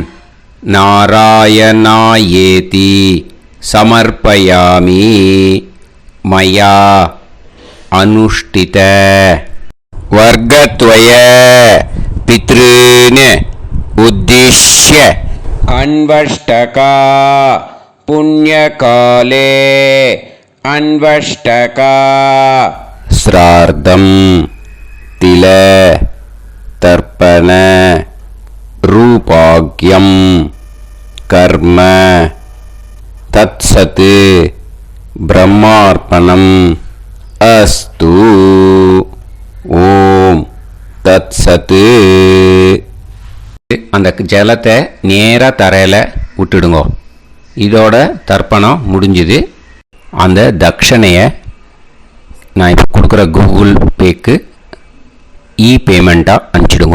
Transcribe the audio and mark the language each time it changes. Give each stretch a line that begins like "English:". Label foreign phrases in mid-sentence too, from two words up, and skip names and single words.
Sanskrit: नारायणायेति समर्पयामि मया अनुष्ठित वर्गद्वय पितॄन् उद्दिश्य अन्वष्टका पुण्यकाले अन्वष्टका श्राद्धम् तिल तर्पण रूपाग्यम कर्म तत्सत् ब्रह्मार्पणम अस्तु ओम् तत्सत्.
Tamil: அந்த ஜலத்தை நேராக தரையில் விட்டுடுங்க. இதோட தர்ப்பணம் முடிஞ்சுது. அந்த தட்சணையை நான் இப்போ கொடுக்குற கூகுள் பேக்கு பேமெண்ட்டாக அனுப்பிச்சிடுங்க.